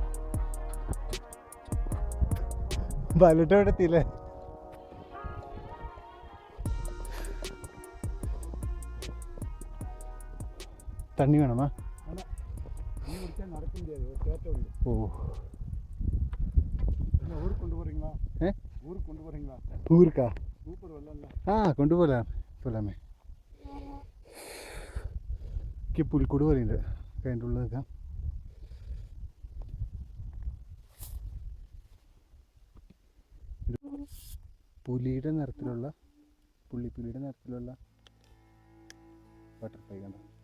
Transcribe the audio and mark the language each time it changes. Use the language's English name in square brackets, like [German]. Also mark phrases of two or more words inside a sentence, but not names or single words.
[Malayalam] ബാലിട്ട് അവിടെ എത്തിയില്ലേ? [Tamil] தண்ணி வேணமா? ഓ, ஊருக்கா? கொண்டு போகலாம் போகலாமே. [Malayalam] പുൽക്കൂട് പറയുന്നുണ്ട് അതിൻ്റെ ഉള്ളിലൊക്കെ. പുലിയുടെ നിറത്തിലുള്ള പുള്ളിപ്പുലിയുടെ നിറത്തിലുള്ള ബട്ടർഫ്ലൈ കണ്ടോ?